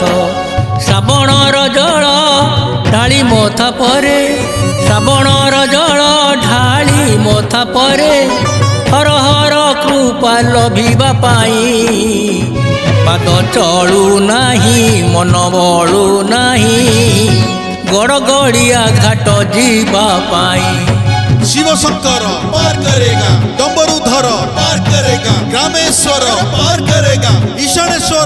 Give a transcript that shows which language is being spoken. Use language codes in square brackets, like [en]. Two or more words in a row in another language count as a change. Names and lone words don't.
[or] ଶ୍ରାବଣର ଜଳ ଢାଳି ମଥା ପରେ, ଶ୍ରାବଣର ଜଳ ଢାଳି ମଥା ପରେ ହର ହର କୃପା ଲଭିବା ପାଇଁ। ପାଦ ଚଳୁ ନାହିଁ ମନ ବଳୁ ନାହିଁ ଗଡ଼ଗଡ଼ିଆ ଘାଟ ଯିବା ପାଇଁ। [hi] शिव शंकर पार करेगा, डम्बरुधर पार करेगा, ग्रामेश्वर पार करेगा, ईशानेश्वर